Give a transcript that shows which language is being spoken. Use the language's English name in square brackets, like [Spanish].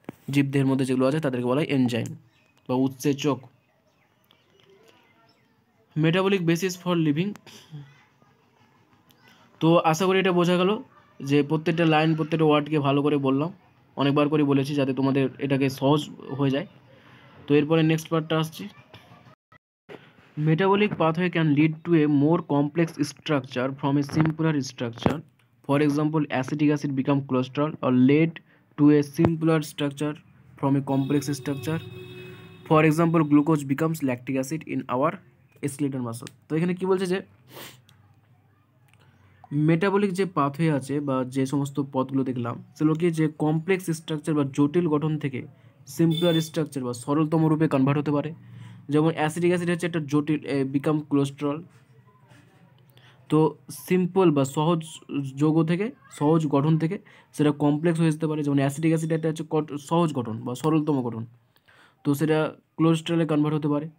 [Bangla] জীবদেহের মধ্যে যেগুলো আছে তাদেরকে বলা হয় এনজাইম বা উৎসেচক। [English] Metabolic basis for living. [Bangla] তো আশা করি এটা বোঝা গেল যে প্রত্যেকটা লাইন প্রত্যেকটা ওয়ার্ডকে ভালো করে বললাম, অনেকবার করে বলেছি যাতে তোমাদের এটাকে সহজ হয়ে যায়। তো এরপরে নেক্সট পার্টটা আসছি। [English] Metabolic pathway can lead to a more complex structure from a simpler structure. For example, acetic acid become cholesterol or lead to a simpler structure from a complex structure. For example, glucose becomes lactic acid in our skeletal muscle. [Bangla] তো এখানে কি বলছে যে metabolic যে pathway আছে বা যে সমস্ত পথগুলো দেখলাম সেগুলোকে যে কমপ্লেক্স স্ট্রাকচার বা জটিল গঠন থেকে সিম্পলার স্ট্রাকচার বা সরলতম রূপে কনভার্ট হতে পারে। যেমন অ্যাসিডিক অ্যাসিড হচ্ছে একটা জটিল [English] Become cholesterol. [Bangla] তো সিম্পল বা সহজ যৌগ থেকে সহজ গঠন থেকে সেটা কমপ্লেক্স হয়ে যেতে পারে। যেমন অ্যাসিডিক অ্যাসিড একটা হচ্ছে সহজ গঠন বা সরলতম গঠন, তো সেটা কোলেস্টেরলে কনভার্ট হতে পারে।